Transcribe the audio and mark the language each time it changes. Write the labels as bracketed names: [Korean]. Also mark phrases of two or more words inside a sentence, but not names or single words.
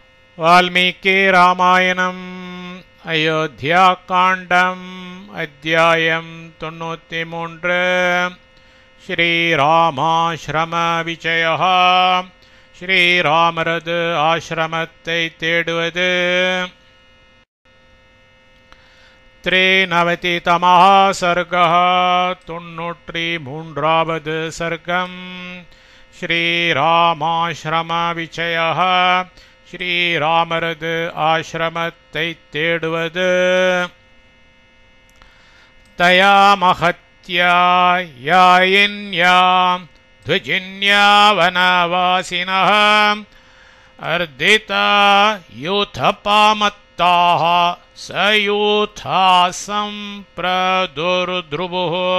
[Sanskrit] वाल्मीकि रामायणम् अयोध्याकाण्डम् अध्यायम् 93 श्रीरामाश्रमविजयः श्रीरामरது [Tamil] ஆசிரமத்தை தேடுவது [Sanskrit] त्रिनवतितमः सर्गः 93வது सर्गम् श्रीरामाश्रमविजयः श्रीरामरது [Tamil] ஆசிரமத்தை தேடுவது [Sanskrit] तया महत्या यायिन्यां ध्वजिन्या वनवासिनः अर्दिता यूथपामत्ताः सयूथा सम्प्रदुद्रुवुः